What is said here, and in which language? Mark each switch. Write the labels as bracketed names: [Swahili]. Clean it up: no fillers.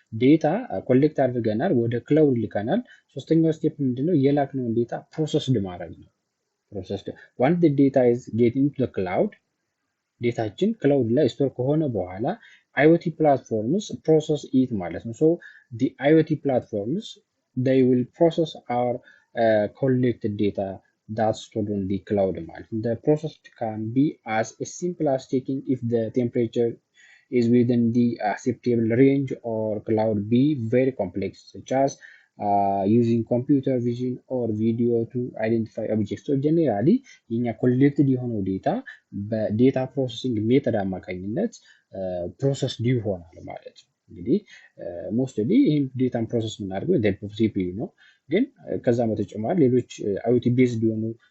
[Amharic] ዴታ ኮሌክት አድርገናል፣ ወደ ክላውድ ልከናል። ሶስተኛው ስቴፕ ምንድነው? የላክነውን ዴታ ፕሮሰስድ ማድረግ ነው። [English] once the data is getting to the cloud, [Amharic] ዴታችን ክላውድ ላይ ስቶር ከሆነ በኋላ [English] IoT platforms process it [Amharic] ማለት ነው። [English] So the IoT platforms they will process our collected data that's stored on the cloud [Amharic] ማለት ነው. [English] The process can be as simple as checking if the temperature is within the acceptable range or cloud be very complex such as using computer vision or video to identify objects. So generally [Amharic] የኛ ኮሌክትድ የሆነው ዴታ በዴታ ፕሮሰሲንግ ሜተድ አማካኝነት ፕሮሰስ ይሆናል ማለት ነው። እንግዲህ ሞስትሊ ይህን ዴታን ፕሮሰስ የምናደርገው ሲፒዩ ነው። ግን ከዛ በተጨማሪ ሌሎች አይኦቲ ቤዝድ የሆኑ